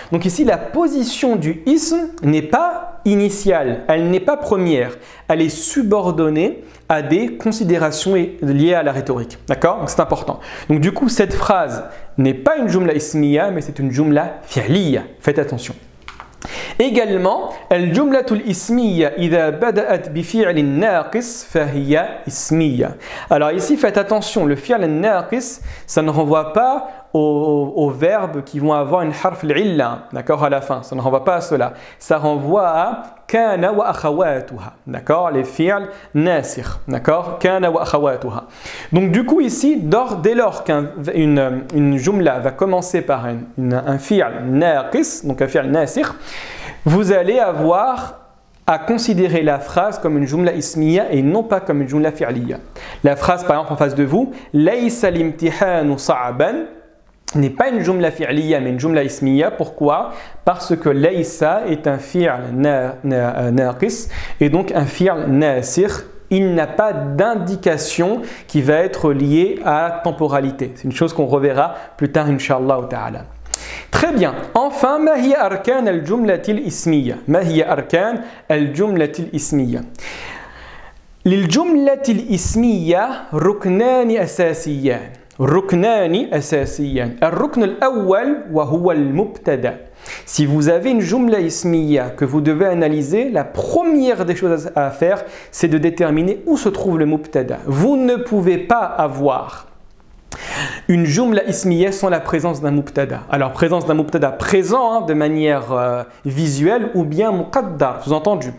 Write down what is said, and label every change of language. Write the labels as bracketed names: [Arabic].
[French] Donc ici, la position du ism n'est pas initiale, elle n'est pas première, elle est subordonnée à des considérations liées à la rhétorique. D'accord? Donc c'est important. Donc du coup, cette phrase n'est pas une jumla ismiya, mais c'est une jumla fi'liya. Faites attention. Également, [Arabic] الجملة الاسمية إذا بدأت بفعل ناقص فهي اسمية. [French] Alors ici, faites attention, le fi'l naqis, ça ne renvoie pas aux verbes qui vont avoir une harf l'illa, d'accord, à la fin. Ça ne renvoie pas à cela. Ça renvoie à kana wa akhawatuha, d'accord, les fi'l nasikh, d'accord, kana wa akhawatuha. Donc du coup ici, dès lors qu'une jumla va commencer par un fi'l naqis, donc un fi'l nasikh, vous allez avoir à considérer la phrase comme une jumla ismiya et non pas comme une jumla fi'liya. La phrase par exemple en face de vous, laysa l'imtihanu sa'ban, n'est pas une jumla fi'liya mais une jumla ismiya. Pourquoi? Parce que laysa est un fi'l naqis et donc un fi'l nasikh. Il n'a pas d'indication qui va être liée à la temporalité. C'est une chose qu'on reverra plus tard, Inch'Allah ta'ala. Très bien. Enfin, [Arabic] ما هي أركان الجملة الإسمية؟ ما هي أركان الجملة الإسمية؟ للجملة الإسمية ركنان أساسيان. ركنان أساسيان. الركن الأول وهو المبتدأ. [French] Si vous avez une jumla ismiya que vous devez analyser, la première des choses à faire, c'est de déterminer où se trouve le mubtada. Vous ne pouvez pas avoir une jumla ismiya sans la présence d'un mubtada. Alors, présence d'un mubtada présent de manière visuelle ou bien muqaddar, sous-entendu.